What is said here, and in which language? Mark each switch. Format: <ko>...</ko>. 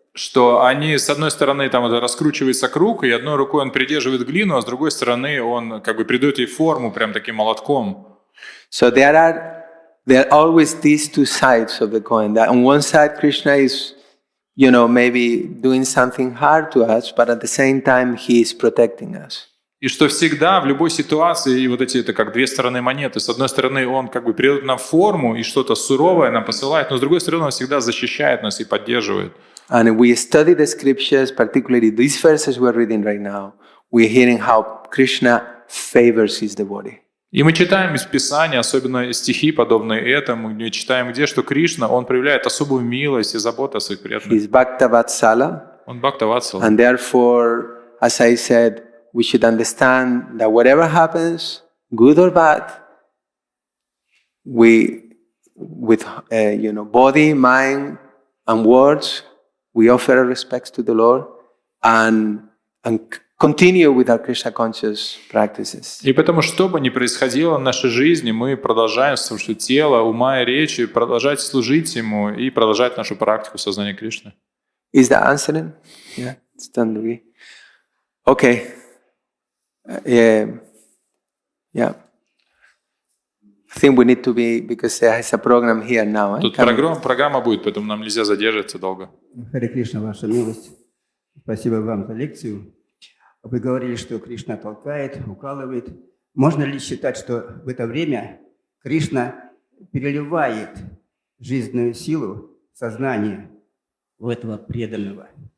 <ru>Что они, с одной стороны, там раскручивается круг, и одной рукой он придерживает глину, а с другой стороны он как бы придает ей форму прям таким молотком.</ru> <en>So there are always these two sides of the coin. That on one side, Krishna is, maybe doing something hard to us, but at the same time, he is protecting us.</en> <ru>И что всегда, в любой ситуации, и вот эти это как две стороны монеты. С одной стороны, он как бы придает нам форму и что-то суровое нам посылает, но с другой стороны, он всегда защищает нас и поддерживает.</ru> <en>And if we study the scriptures, particularly these verses we're reading right now, we're hearing how Krishna favors his devotee.</en> <ru>И мы читаем из Писания, особенно стихи, подобные этому, мы читаем где, что Кришна, он проявляет особую милость и заботу о своих преданных.</ru> <en>He's Bhaktavatsala.</en> <ru>Он Бхактаватсала.</ru> <en>And therefore, as I said, we should understand that whatever happens, good or bad, we, with body, mind, and words, we offer our respects to the Lord and continue with our Krishna conscious practices.</en> <ru>И потому, что бы ни происходило в нашей жизни, мы продолжаем с помощью тела, ума и речи продолжать служить Ему и продолжать нашу практику сознания Кришны.</ru> <en>Is that answering? Yeah, it's done. Okay. Yeah. I think we need to be, because there is a program here now.</en> <ru>Тут программа будет, поэтому нам нельзя задерживаться долго. Харе Кришна, ваша милость. Спасибо вам за лекцию. Вы говорили, что Кришна толкает, укалывает. Можно ли считать, что в это время Кришна переливает жизненную силу сознания у этого преданного?</ru>